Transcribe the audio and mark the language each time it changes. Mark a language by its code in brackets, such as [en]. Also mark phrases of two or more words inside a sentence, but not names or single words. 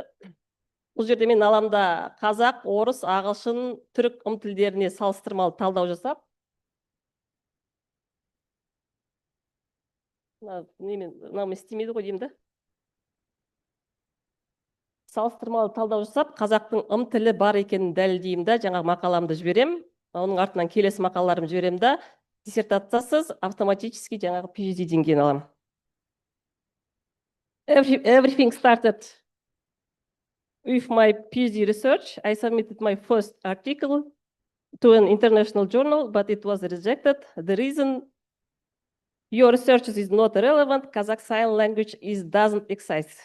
[kk] Бұл жерде мен аламда қазақ, орыс, ағылшын, түрік тілдеріне салыстырмалы талдау жасап, мынау істемейді ғой деймін да. Салыстырмалы талдау жасап, қазақтың тілі бар екенін дәлелдеймін да, жаңағы мақаламды жіберем, оның артынан келесі мақалаларымды жіберем да, диссертациясыз автоматически жаңағы PhD деңгейін аламын. [en] Everything started with my PhD research. I submitted my first article to an international journal, but it was rejected. The reason: your research is not relevant. Kazakh Sign Language doesn't exist.